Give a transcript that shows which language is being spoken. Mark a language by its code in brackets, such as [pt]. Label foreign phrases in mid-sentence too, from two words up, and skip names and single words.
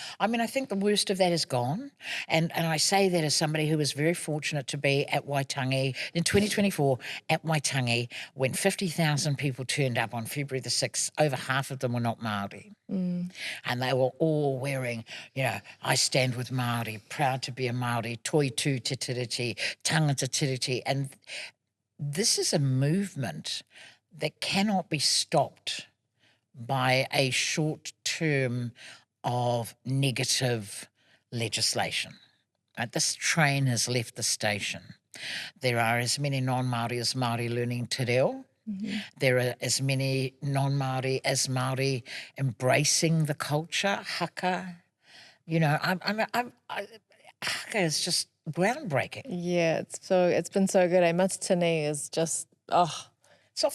[en] I mean, I think the worst of that is gone. And I say that as somebody who was very fortunate to be at Waitangi in 2024 at Waitangi when 50,000 people turned up on February the 6th. Over half of them were not Māori. And they were all wearing, you know, I stand with Māori, proud to be a Māori, [mi] toi tū te tiriti, tangata tiriti. [en] And this is a movement that cannot be stopped by a short term of negative legislation. Right? This train has left the station. There are as many non-Māori as Māori learning te reo. There are as many non-Māori as Māori embracing the culture, haka. You know, haka is just groundbreaking. Yeah, it's been so good. Matatini is just, it's off the